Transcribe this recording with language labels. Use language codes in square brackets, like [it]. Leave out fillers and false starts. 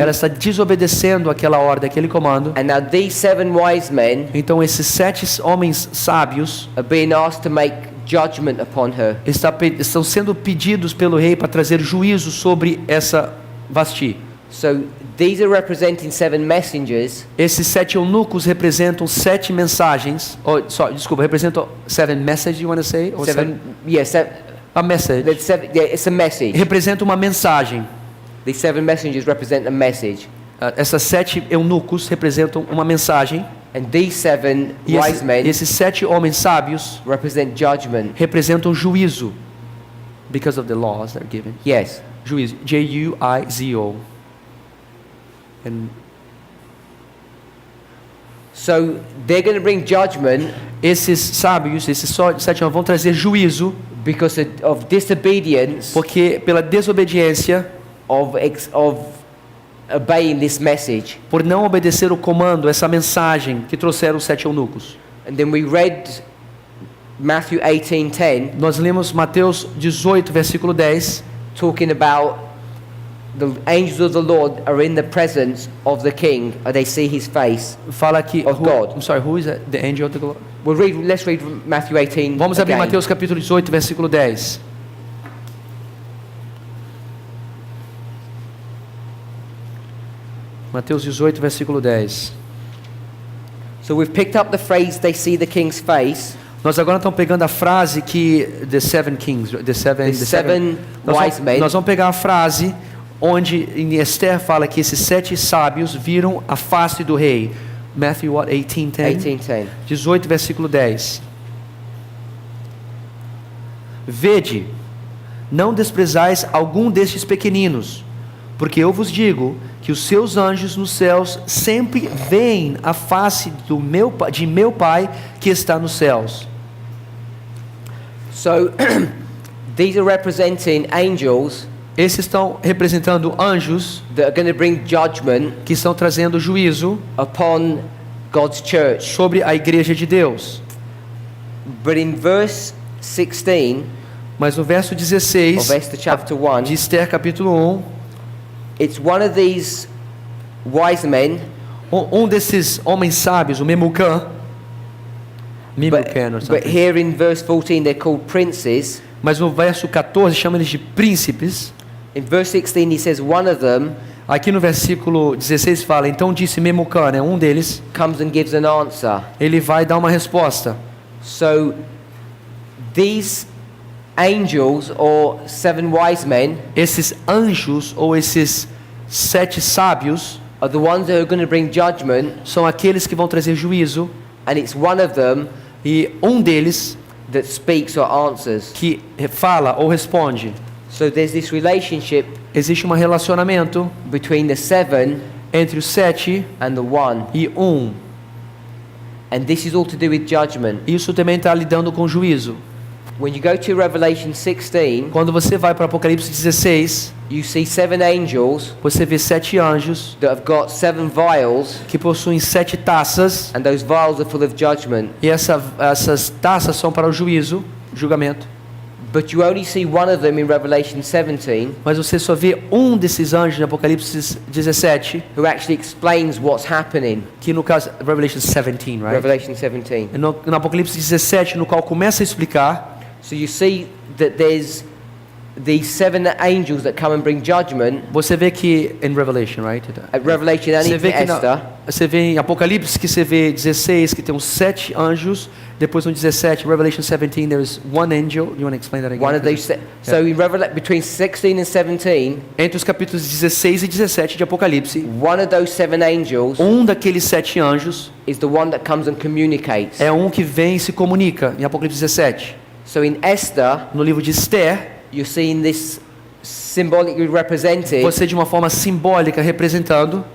[pt] Ela está desobedecendo aquela ordem, aquele comando. [en] And now these 7 wise men [pt] Então esses 7 homens sábios [en] are being asked to make judgment upon her. [pt] estão sendo pedidos pelo rei para trazer juízo sobre essa Vasti. [en] So these are representing 7 messengers. [pt] Esses 7 eunucos representam 7 mensagens. Representam [en] 7 messages, you want to say? Or a message. It's a message. [pt] Representa uma mensagem. [en] These 7 messengers represent a message. [pt] Essas 7 eunucos representam uma mensagem. [en] And these 7 [pt] E [en] wise men [pt] esses 7 homens sábios [en] represent judgment. [pt] representam juízo. [en] Because of the laws that are given. Yes. [pt] Juízo. J-U-I-Z-O. And [en] So they're going to bring judgment [pt] esses sábios, esses 7 homens vão trazer juízo [en] because of disobedience [pt] porque pela desobediência, [en] of obeying this message. [pt] por não obedecer o comando, essa mensagem que trouxeram os 7 eunucos. [en] And then we read Matthew 18:10 [pt] Nós lemos Mateus 18, versículo 10, [en] talking about the angels of the Lord are in the presence of the king, or they see his face. [pt] fala que [en] Of God. I'm sorry, who is that? The angel of the Lord? Let's read Matthew 18. [pt] Vamos abrir [en] again. [pt] Mateus capítulo 18, versículo 10. Mateus 18, versículo 10. [en] So we've picked up the phrase they see the king's face. [pt] Nós agora estamos pegando a frase que [en] the 7 kings, the seven wise men. [pt] Nós vamos pegar a frase onde em Esther fala que esses 7 sábios viram a face do rei. [en] Matthew 18:10. 18:10. [pt] 18, versículo 10. Vede, não desprezais algum destes pequeninos, porque eu vos digo que os seus anjos nos céus sempre veem a face de meu Pai que está nos céus. [en] So these are representing angels [pt] Esses estão representando anjos [en] that are going to bring judgment [pt] que estão trazendo juízo [en] upon God's church. [pt] sobre a igreja de Deus. [en] But in verse 16 [pt] Mas no verso [en] of 16 Esther chapter 1, [pt] de Esther capítulo 1, [en] it's one of these wise men, [pt] um desses homens sábios, o Memucan, or [en] but something. here in verse 14 they're called princes. [pt] Mas no verso 14 chama eles de príncipes. [en] In verse 16 he says one of them [pt] Aqui no versículo 16 fala, então disse Memucan, um deles, [en] comes and gives an answer. [pt] ele vai dar uma resposta. [en] So these angels or 7 wise men [pt] Esses anjos ou esses 7 sábios [en] are the ones that are going to bring judgment, [pt] são aqueles que vão trazer juízo, [en] and it's one of them [pt] e um deles [en] that speaks or answers. [pt] que fala ou responde. [en] So there's this relationship [pt] Existe um relacionamento [en] between the 7 [pt] entre os 7 [en] and the 1, [pt] e 1. [en] and this is all to do with judgment. [pt] Isso também está lidando com juízo. [en] When you go to Revelation 16, [pt] Quando você vai para Apocalipse 16, [en] you see 7 angels [pt] você vê 7 anjos [en] that have got 7 vials, [pt] que possuem 7 taças, [en] and those vials are full of judgment. [pt] e essas taças são para o juízo, julgamento. [en] But you only see one of them in Revelation 17, [pt] Mas você só vê um desses anjos em Apocalipse 17, [en] who actually explains what's happening. [pt] que no caso Revelation 17, right? [en] Revelation 17. [pt] No Apocalipse 17, no qual começa a explicar. [en] So you see that there's these 7 angels that come and bring judgment [pt] Você vê que em Revelation, right? [en] at Revelation and [pt] Você in vê que Esther. você vê em Apocalipse que você vê 16 que tem uns 7 anjos. Depois no 17, [en] Revelation 17, there's one angel. You want to explain that again? One of those. So in between 16 and 17, [pt] Entre os capítulos 16 e 17 de Apocalipse, [en] one of those 7 angels [pt] um daqueles 7 anjos [en] is the one that comes and communicates. [pt] é um que vem e se comunica. Em Apocalipse 17. [en] So in Esther, [pt] No livro de Esther, [en] you're seeing this symbolically represented [pt] você de uma forma simbólica representando